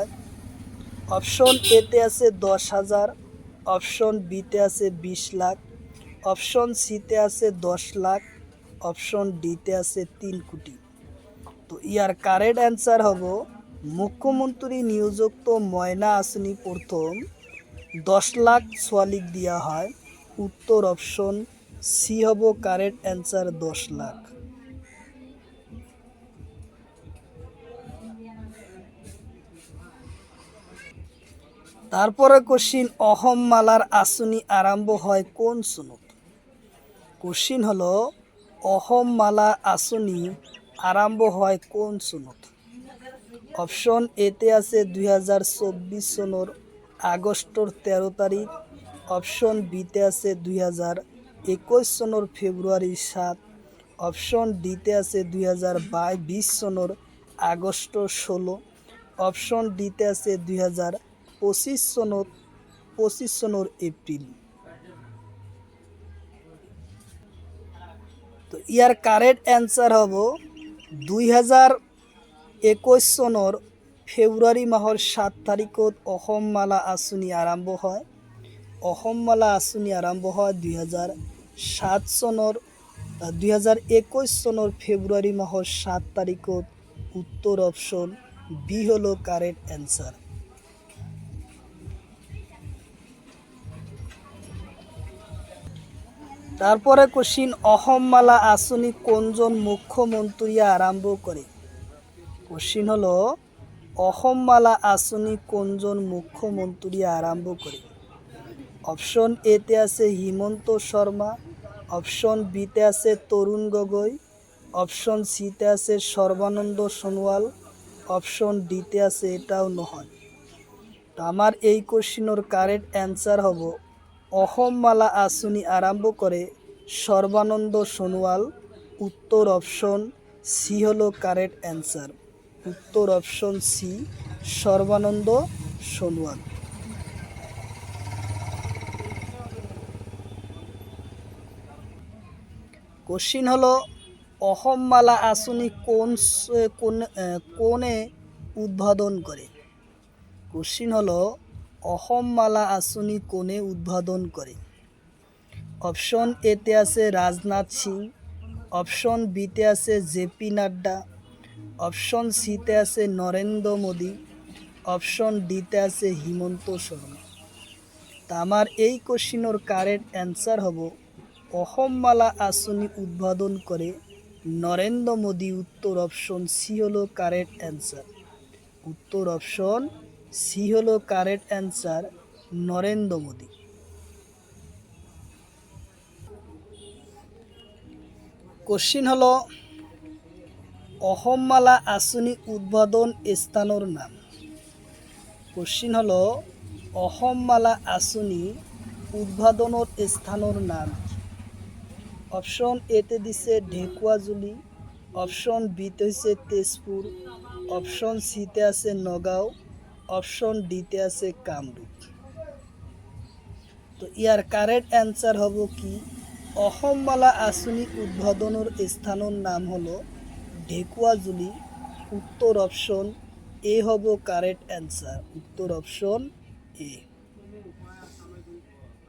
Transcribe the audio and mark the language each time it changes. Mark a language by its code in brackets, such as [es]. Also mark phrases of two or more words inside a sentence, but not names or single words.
[bn] অপশন এতে আছে 10,000, অপশন বিতে আছে 20 লাখ, অপশন সিতে আছে 10 লাখ, অপশন ডিতে আছে 3 কোটি। তো ইয়ার [en] correct answer [as] হব মুখ্যমন্ত্রী নিয়োজিত ময়না আঁচনি প্রথম 10 লাখ ছোৱালীক দিয়া হয়। [bn] উত্তর অপশন সি হব [en] correct answer, [bn] 10 লাখ। তারপরে কোশ্চিন, [as] অসম মালার আঁচনি আরম্ভ হয় কোন চনত? [bn] কোশ্চিন হলো [as] অসম মালা আঁচনি আরম্ভ হয় কোন চনত? [bn] অপশন এতে আছে 2024 [as] চনৰ আগষ্টৰ 13 তারিখ। [bn] অপশন বিতে আছে 2021 [as] চনৰ ফেব্রুয়ারি 7। [bn] অপশন ডিতে আছে 2022 [as] চনৰ আগষ্টৰ 16। [bn] অপশন ডিতে আছে 2025 [as] চনৰ এপ্রিল। [bn] তো ইয়ার [en] correct answer [as] হব 2021 চনৰ ফেব্রুয়ারি মাহৰ 7 তাৰিখত অসম মালা আঁচনি আৰম্ভ হয়। অসম মালা আঁচনি আৰম্ভ হয় 2021 চনৰ ফেব্রুয়ারি মাহৰ 7 তারিখত। [bn] উত্তর অপশন বি হলো [en] correct answer. [bn] তারপরে কোশ্চিন, [as] অসম মালা আঁচনি কোনজন মুখ্যমন্ত্রী আরম্ভ করে? [bn] কোশ্চিন হলো [as] অসম মালা আঁচনি কোনজন মুখ্যমন্ত্রী আরম্ভ করে? [bn] অপশন এতে আছে হিমন্ত শর্মা, অপশন বিতে আছে তরুণ গগৈ, অপশন সিতে আছে সর্বানন্দ সোনোয়াল, অপশন ডিতে আছে [as] এটাও নহয়। [bn] তো আমার এই কোশ্চিনের [en] correct answer [bn] হব অসম মালা আঁচনি আরম্ভ করে সর্বানন্দ সোনোয়াল। উত্তর অপশন সি হলো [en] correct answer. [bn] উত্তর অপশন সি, সর্বানন্দ সোনোয়াল। কোশ্চিন হলো [as] অসম মালা আঁচনি কোনে উদ্বোধন করে? [bn] কোশ্চিন হলো [as] অসম মালা আঁচনি কোনে উদ্বোধন করে? [bn] অপশন এতে আছে রাজনাথ সিং, অপশন বিতে আছে জেপি নাড্ডা, অপশন সিতে আছে নরেন্দ্র মোদী, অপশন ডিতে আছে হিমন্ত শর্মা। তা আমার এই কোশ্চিনের [en] correct answer [bn] হব অসম মালা আঁচনি উদ্বোধন করে নরেন্দ্র মোদী। উত্তর অপশন সি হলো [en] correct answer. [bn] উত্তর অপশন সি হলো [en] correct answer, [bn] নরেন্দ্র মোদী। কোশ্চিন হলো [as] অসম মালা আঁচনি উদ্বোধন স্থানৰ নাম? [bn] কোশ্চিন হলো [as] অসম মালা আঁচনি উদ্বোধনৰ স্থানৰ নাম? [bn] অপশন এতে দিছে ঢেকুৱাজুলি, অপশন বিতে হচ্ছে তেজপুর, অপশন সিতে আছে নগাঁও, অপশন ডিতে আছে কামরূপ। তো ইয়ার [en] correct answer [bn] হব কি অসম মালা আঁচনি উদ্বোধনের স্থানের নাম হলো ঢেকুৱাজুলি। উত্তর অপশন এ হব [en] correct answer. [bn] উত্তর অপশন এ।